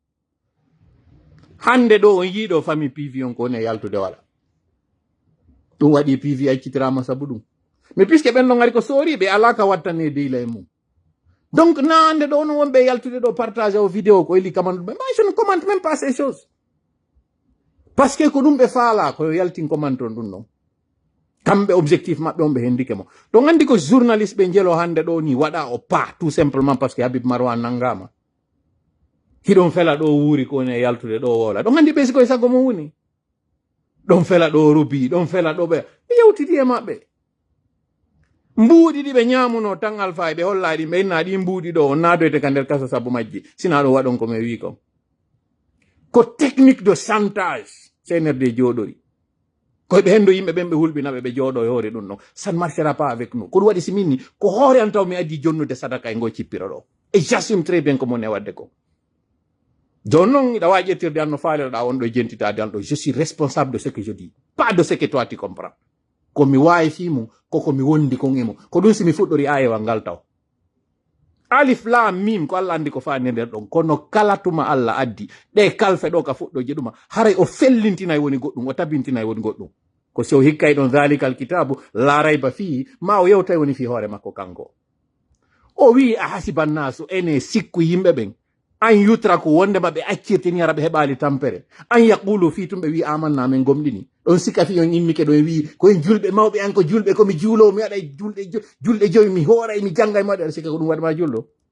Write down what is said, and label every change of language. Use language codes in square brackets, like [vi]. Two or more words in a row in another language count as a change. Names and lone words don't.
[ff] hande ɗo on yiiɗo famille PV on ko woni e yaltude waɗa ɗum waɗi PV accitirama sabu ɗum [fr] mais puisque [ff] ɓen ɗon gari ko sooriɓe alaka wattane deyla e mum donc na hande ɗo no wonɓe yaltude ɗo partage o vidéo ko eli commande ɓe [fr] je ne commente même pas ces choses parce que [ff] ko ɗum ɓe faala ko yaltin commande on ɗum ɗon kamɓe objectif maɓɓe on ɓe hendike mo ɗon andi ko journaliste ɓe jelo hande ɗo ni waɗa o [fr] pas tout simplement parce que [ff] Habib Marwan nangama hiɗon fela ɗo wuuri ko woni e yaltude ɗo wola ɗon andi ɓe sikoye sago mo woni ɗon fela ɗo rubi ɗon fela ɗo ɓe yewtidi e maɓɓe mbuuɗi ɗi ɓe ñamuno tan alpha e ɓe hollaɗi ɓe inna ɗi mbuuɗi ɗo on nadoyte ka nder kaso sabu majji sina ɗo waɗon ko mi wi kon ko [fr] technique de chantage [ff] CNRD jooɗori koye ɓe hendo yimɓe ɓen ɓe hulɓinaɓe ɓe jooɗo e hoore ɗum ɗon [fr] ça ne marchera pas avec nous [ff] ko ɗum waɗi si minni ko hoore an taw mi addi jonnude sadaka e ngo cippiro ɗo [fr] et j'assume très bien [ff] ko mone wadde ko joni noon iɗa wawi ƴettirde an no faaliroɗa on ɗo jentitade an ɗo [fr] je suis responsable de ce que je dis pas de ce que toi tu comprends [ff] komi wawi fimum koko mi wondi kon emo ko ɗum simi fuɗɗori ayewal ngal taw [ar] ألف لام ميم [ff] ko Allah andi ko fani nder ɗon kono kala tuma Allah addi ɗe kalfe ɗo ka fuɗɗoje ɗuma haray o fellintinayi woni goɗɗum o tabintinayi woni goɗɗum ko so hikkay ɗon [ar] ذلك الكتاب لا ريب فيه [ff] ma o yewtay woni fi hoore makko kanko o wi a [ar] أحسب الناس [ff] ene sikku yimɓe ɓen [ar] أن يتركوا [ff] ko wonde maɓe accirtini ara ɓe heɓali tampere [ar] أن يقولوا [ff] fi tumɓe wi amanna men gomɗini ɗon sika fi on immike ɗon wi koyen julɓe mawɓe an ko julɓe komi juulowo mi waɗa julɗe joyi mi hooray mi jangga e maɗe aɗa sikka ko ɗum waɗima julɗo